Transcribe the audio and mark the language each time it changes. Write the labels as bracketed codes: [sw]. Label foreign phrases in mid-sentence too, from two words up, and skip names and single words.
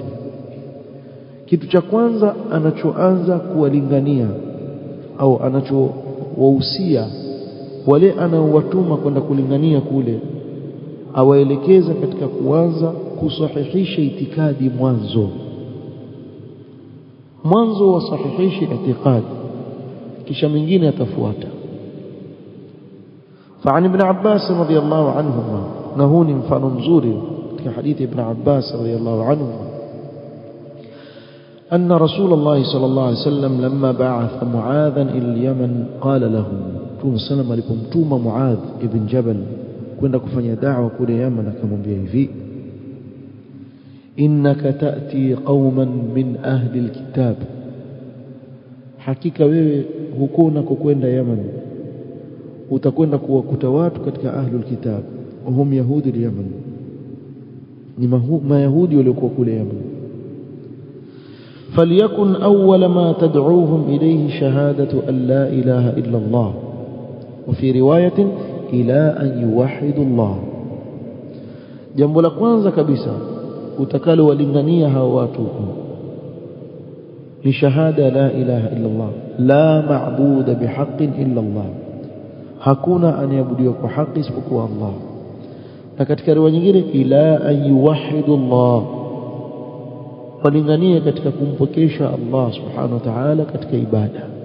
[sw] Kitu cha kwanza anachoanza kuwalingania au anachowahusia wale anaowatuma kwenda kulingania kule, awaelekeza katika kuanza kusahihisha itikadi mwanzo wasahihishe itikadi, kisha mingine atafuata. [ar] فعن ابن عباس رضي الله عنهما، [sw] na huu ni mfano mzuri [ar] في حديث ابن عباس رضي الله عنه أن رسول الله صلى الله عليه وسلم لما بعث معاذا إلى اليمن قال له [sw] Mtume sallam alipomtuma Muadh ibn Jabal kwenda kufanya da'wa kule Yemen, akamwambia hivi: [ar] إنك تأتي قوما من أهل الكتاب, [sw] hakika wewe huko unakokwenda Yemen utakwenda kuwakuta watu katika [ar] أهل الكتاب, وهم يهود اليمن, [sw] ni mayahudi waliokuwa kule Yemen. [ar] فليكن أول ما تدعوهم إليه شهادة أن لا إله إلا الله، وفي رواية إلى أن يوحدوا الله. [sw] jambo la kwanza kabisa utakalo walingania hao watu ni shahada [ar] لا إله إلا الله، لا معبود بحق إلا الله, [sw] hakuna anayeabudiwa kwa haki isipokuwa Allah. Na katika riwaya nyingine [ar] إلى أن يوحدوا الله, [sw] walingania katika kumpokesha Allah [ar] سبحانه وتعالى [sw] katika ibada.